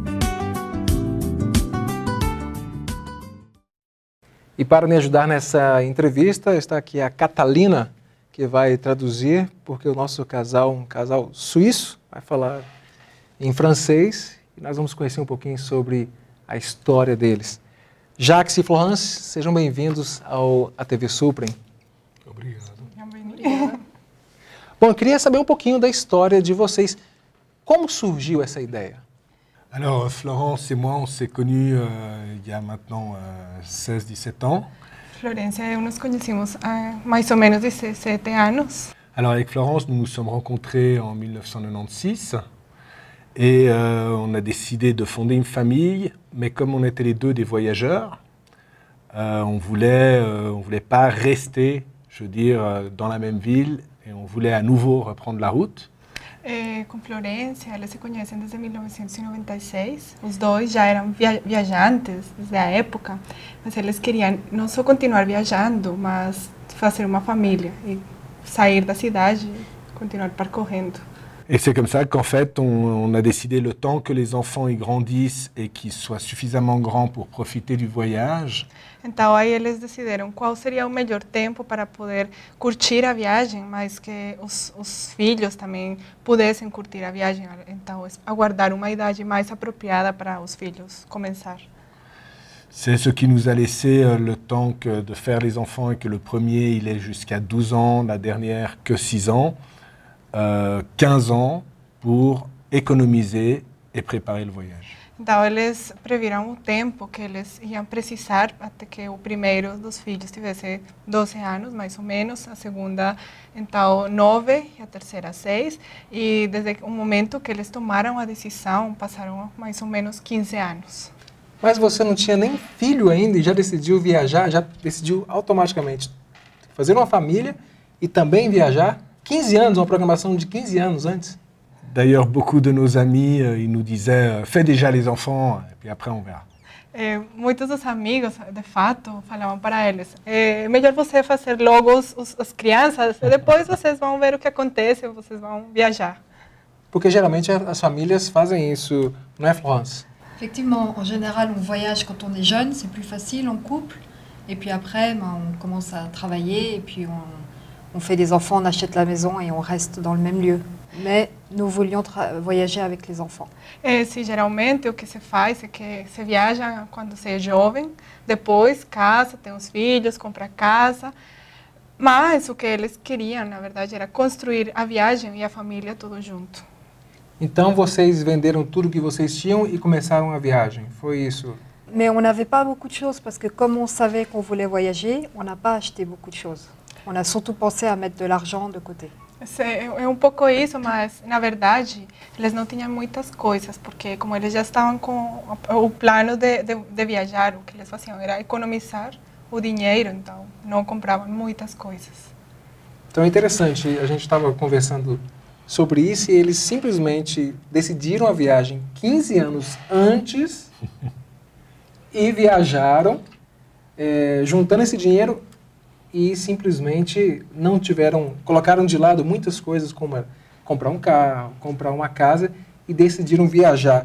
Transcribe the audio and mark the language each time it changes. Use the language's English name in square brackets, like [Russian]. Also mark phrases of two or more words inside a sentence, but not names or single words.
[Portuguese] E para me ajudar nessa entrevista está aqui a Catalina, que vai traduzir, porque o nosso casal, um casal suíço, vai falar em francês e nós vamos conhecer um pouquinho sobre a história deles. Jacques e Florence, sejam bem-vindos à TV Suprem. Obrigado. Obrigada. Bom, eu queria saber um pouquinho da história de vocês. Como surgiu essa ideia? [French] Alors, Florence et moi, on s'est connus il y a maintenant 16-17 ans. [Portuguese] Florencia e eu nos conhecemos há mais ou menos 17 anos. [French] Alors, avec Florence, nous nous sommes rencontrés en 1996 et on a décidé de fonder une famille, mais comme on était les deux des voyageurs, on voulait pas rester, je veux dire, dans la même ville et on voulait à nouveau reprendre la route. [Portuguese] Com Florencia, eles se conhecem desde 1996. Os dois já eram viajantes desde a época, mas eles queriam não só continuar viajando, mas fazer uma família e sair da cidade e continuar percorrendo. [French] Et c'est comme ça qu'en fait, on a décidé le temps que les enfants y grandissent et qu'ils soient suffisamment grands pour profiter du voyage. [Portuguese] Então aí eles decidiram qual seria o melhor tempo para poder curtir a viagem, mas que os filhos também pudessem curtir a viagem. Então aguardar uma idade mais apropriada para os filhos começar. [French] C'est ce qui nous a laissé le temps de faire les enfants et que le premier il est jusqu'à 12 ans, la dernière que 6 ans. 15 ans pour économiser et préparer le voyage. [Portuguese] Então, eles previram o tempo que eles iam precisar até que o primeiro dos filhos tivesse 12 anos, mais ou menos, a segunda, então, 9 e a terceira 6. E desde o momento que eles tomaram a decisão, passaram mais ou menos 15 anos. Mas você não tinha nem filho ainda e já decidiu viajar, já decidiu automaticamente fazer uma família e também viajar? 15 anos, uma programação de 15 anos antes. [French] D'ailleurs, beaucoup de nos amis, ils nous disaient fais déjà les enfants, et puis après on verra. [Portuguese] Muitos dos amigos, de fato, falavam para eles: é melhor você fazer logo as crianças, e depois vocês vão ver o que acontece, vocês vão viajar. Porque geralmente as famílias fazem isso, não é, Florence? [French] Effectivement, en général, on voyage quand on est jeune, c'est plus facile en couple, et puis après, on commence à travailler, et puis on fait des enfants, on achète la maison et on reste dans le même lieu. Mais nous voulions voyager avec les enfants. [Portuguese] Sim, geralmente o que se faz é que se viaja quando se é jovem, depois casa, tem os filhos, compra casa. Mas o que eles queriam, na verdade, era construir a viagem e a família tudo junto. Então vocês venderam tudo que vocês tinham e começaram a viagem, foi isso? [French] Mais on n'avait pas beaucoup de choses parce que comme on savait qu'on voulait voyager, on n'a pas acheté beaucoup de choses. On a surtout pensé à mettre de l'argent de côté. [Portuguese] É um pouco isso, mas na verdade eles não tinham muitas coisas, porque como eles já estavam com o plano de viajar, o que eles faziam era economizar o dinheiro, então não compravam muitas coisas. Então é interessante, a gente estava conversando sobre isso e eles simplesmente decidiram a viagem 15 anos antes e viajaram, juntando esse dinheiro e simplesmente não tiveram, colocaram de lado muitas coisas como comprar um carro, comprar uma casa e decidiram viajar.